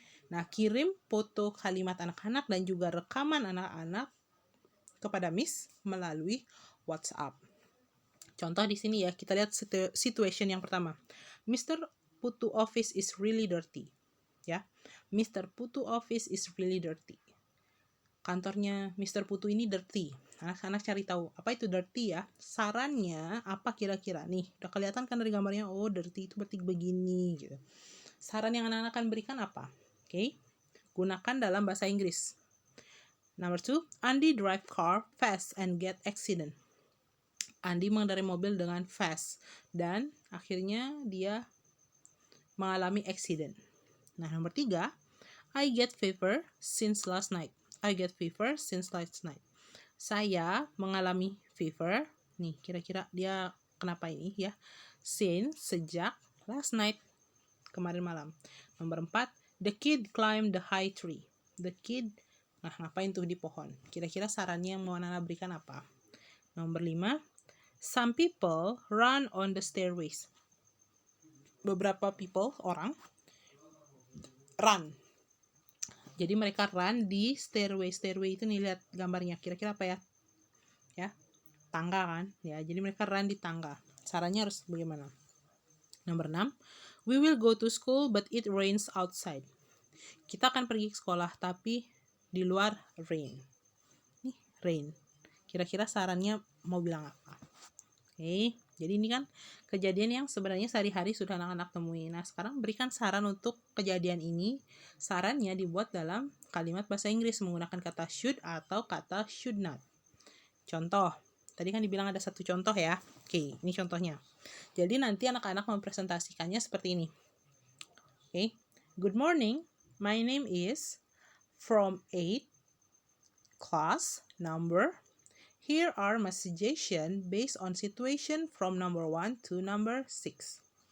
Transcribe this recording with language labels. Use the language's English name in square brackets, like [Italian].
[Indonesian] Nah, kirim foto kalimat anak-anak dan juga rekaman anak-anak kepada Miss melalui WhatsApp. Contoh di sini ya, kita lihat situation yang pertama. Mr. [English] Putu office is really dirty. Ya. Mr. Putu office is really dirty. [Indonesian] Kantornya Mr. Putu ini dirty. Anak-anak cari tahu, apa itu dirty ya? Sarannya apa kira-kira? Nih, udah kelihatan kan dari gambarnya, oh dirty itu berarti begini gitu. Saran yang anak-anak akan berikan apa? Oke. Gunakan dalam bahasa Inggris. [English] Number 2, Andy drive car fast and get accident. [Indonesian] Andy mengendarai mobil dengan fast dan akhirnya dia mengalami accident. [English] Nah, nomor 3, I get fever since last night. I get fever since last night. [Indonesian] Saya mengalami fever. Nih, kira-kira dia kenapa ini ya? Since, sejak, last night, kemarin malam. [English] Nomor 4, the kid climbed the high tree. The kid, [Indonesian] nah ngapain tuh di pohon? Kira-kira sarannya yang mau anak-anak berikan apa? [English] Nomor 5, some people run on the stairways. [Indonesian] Beberapa people, orang, run. Jadi mereka run di stairway. Stairway itu nih, lihat gambarnya. Kira-kira apa ya? Ya, tangga kan? Ya, jadi mereka run di tangga. Sarannya harus bagaimana? [English] Nomor 6, we will go to school but it rains outside. [Indonesian] Kita akan pergi ke sekolah tapi di luar rain. Nih, rain. Kira-kira sarannya mau bilang apa? Oke, jadi ini kan kejadian yang sebenarnya sehari-hari sudah anak-anak temui. Nah, sekarang berikan saran untuk kejadian ini. Sarannya dibuat dalam kalimat bahasa Inggris menggunakan kata should atau kata should not. Contoh, tadi kan dibilang ada satu contoh ya. Oke, ini contohnya. Jadi nanti anak-anak mempresentasikannya seperti ini. [English] Oke, good morning, my name is from 8 class number. Here are my suggestions based on situation from number 1 to number 6.